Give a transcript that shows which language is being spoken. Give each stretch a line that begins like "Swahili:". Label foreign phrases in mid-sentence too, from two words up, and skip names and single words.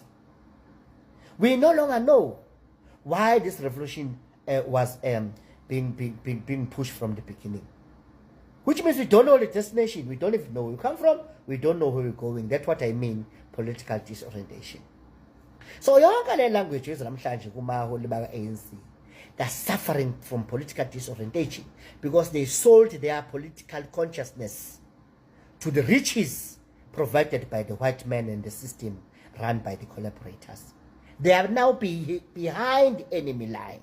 English: We no longer know why this revolution was being pushed from the beginning. Which means we don't know the destination. We don't even know where we come from. We don't know where we're going. That's what I mean, political disorientation.
North Ndebele: So yonke le language namhlanje kumaholi baka-ANC,
English: they're suffering from political disorientation because they sold their political consciousness to the riches provided by the white man and the system run by the collaborators. They are now behind enemy line.